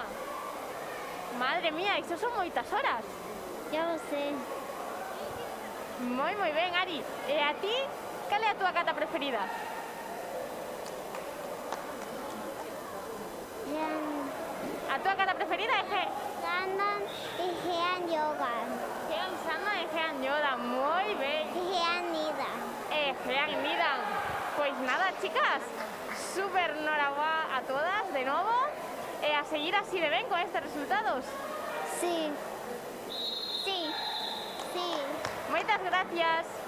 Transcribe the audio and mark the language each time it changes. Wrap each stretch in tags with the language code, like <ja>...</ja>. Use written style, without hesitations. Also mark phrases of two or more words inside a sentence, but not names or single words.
<es>Madre mía,</es> <gl>iso son moitas horas.</gl> <es>Ya lo sé.</es> <gl>Moi ben, Ari. E a ti, cal é a túa cata preferida? Jean A túa cata preferida é Sandan y Jean Yoga. Jean Sama e Jean Yoda. Moi ben. Y Jean Nida. Jean Nidan. Pois nada, chicas, super noraboa a todas de novo e a seguir así de ben con estes resultados. Sí. Sí. Sí. Moitas gracias.</gl>